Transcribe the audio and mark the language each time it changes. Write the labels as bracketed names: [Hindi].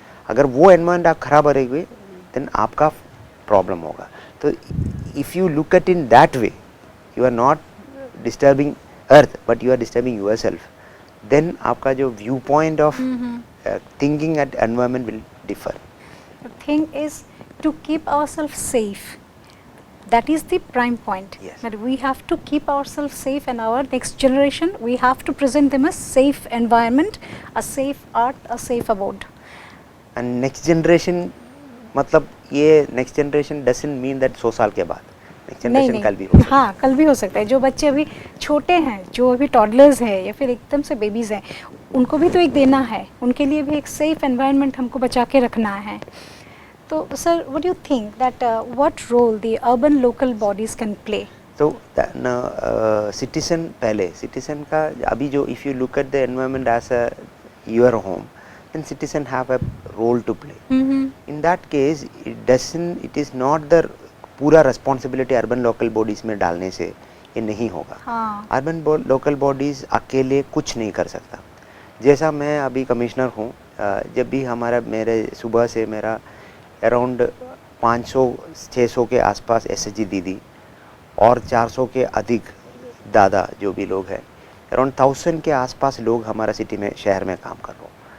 [Hindi] अगर वो एनवायरनमेंट आप खराब करेंगे देन आपका प्रॉब्लम होगा। [English] तो if you look at in that way, you are not disturbing earth but you are disturbing yourself, then [Hindi] आपका जो [English] Viewpoint of thinking at environment will differ. The thing is to keep ourselves safe. That is the prime point. Yes. That we have to keep ourselves safe, and our next generation, we have to present them a safe environment, a safe art, a safe abode. [Hindi] And next generation, मतलब ये next generation [English] doesn't mean that [Hindi] 100 साल के बाद, next generation कल भी हो सकता है। हाँ, कल भी हो सकता है। जो बच्चे अभी छोटे हैं, जो अभी टॉडलर्स हैं या फिर एकदम से बेबीज़ हैं, उनको भी तो एक देना है, उनके लिए भी एक सेफ एनवायरनमेंट हमको बचा के रखना है। [English] तो sir, what do you think that what role the urban local bodies can play? [Hindi] तो सिटीजन, पहले सिटीजन का अभी जो, [English] If you look at the environment as a your home, then citizen have a role to play. In that case it is not the [Hindi] पूरा [English] responsibility urban local bodies [Hindi] में डालने से ये नहीं होगा। urban local bodies अकेले कुछ नहीं कर सकता। जैसा मैं अभी कमिश्नर हूँ, जब भी मेरे सुबह से मेरा अराउंड 500-600 के आसपास एसएचजी दीदी और 400 के अधिक दादा जो भी लोग हैं, अराउंड 1000 के आसपास लोग हमारा सिटी में, शहर में काम कर रहे हो।